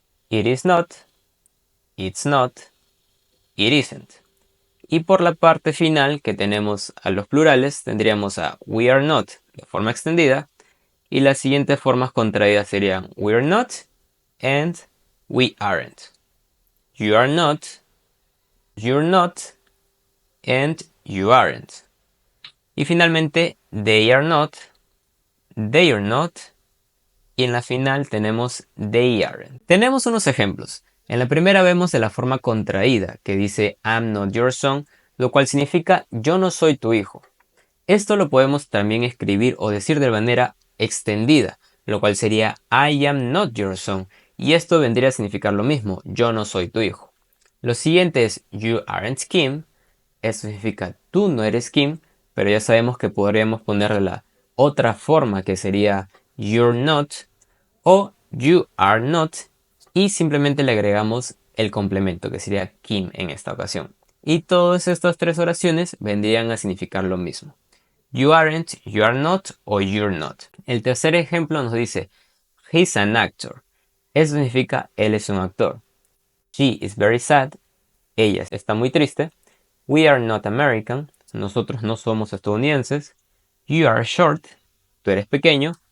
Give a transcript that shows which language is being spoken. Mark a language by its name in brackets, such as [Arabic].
[English] It is not, it's not, it isn't. [Spanish] Y por la parte final que tenemos a los plurales tendríamos a [English] we are not, [Spanish] de forma extendida, y las siguientes formas contraídas serían [English] we're not and we aren't. You are not, you're not, and you aren't. [Spanish] Y finalmente, [English] they are not, they are not, [Spanish] y en la final tenemos [English] they aren't. [Spanish] Tenemos unos ejemplos. En la primera vemos de la forma contraída, que dice [English] I'm not your son, [Spanish] lo cual significa yo no soy tu hijo. Esto lo podemos también escribir o decir de manera extendida, lo cual sería [English] I am not your son, [Spanish] y esto vendría a significar lo mismo, yo no soy tu hijo. Lo siguiente es [English] you aren't Kim, [Spanish] esto significa tú no eres Kim, pero ya sabemos que podríamos ponerle la otra forma que sería [English] you're not [Spanish] o [English] you are not [Spanish] y simplemente le agregamos el complemento que sería Kim en esta ocasión. Y todas estas tres oraciones vendrían a significar lo mismo. [English] You aren't, you are not o you're not. [Spanish] El tercer ejemplo nos dice [English] he's an actor. [Spanish] Eso significa él es un actor. [English] She is very sad. [Spanish] Ella está muy triste. [English] We are not American. [Spanish] Nosotros no somos estadounidenses. [English] You are short. [Spanish] Tú eres pequeño.